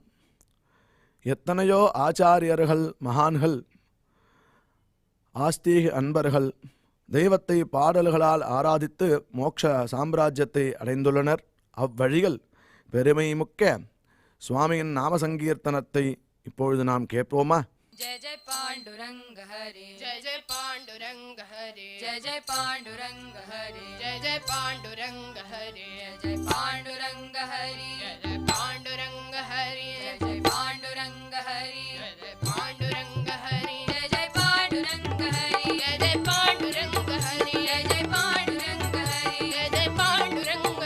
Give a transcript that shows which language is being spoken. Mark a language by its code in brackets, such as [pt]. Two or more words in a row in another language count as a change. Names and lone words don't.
[ta] எத்தனையோ ஆச்சாரியர்கள், மகான்கள், ஆஸ்தீக அன்பர்கள் தெய்வத்தை பாடல்களால் ஆராதித்து மோட்ச சாம்ராஜ்யத்தை அடைந்துள்ளனர். அவ்வழிகள் பெருமை முக்க சுவாமியின் நாம சங்கீர்த்தனத்தை இப்பொழுது நாம் கேட்போமா? [mr] जय जय पांडुरंग हरे, जय जय पांडुरंग हरे, जय जय पांडुरंग हरे, जय जय पांडुरंग हरे, जय जय पांडुरंग हरे, जय जय पांडुरंग हरे, जय जय पांडुरंग हरे, जय जय पांडुरंग हरे, जय जय पांडुरंग हरे, जय जय पांडुरंग हरे, जय जय पांडुरंग हरे, जय जय पांडुरंग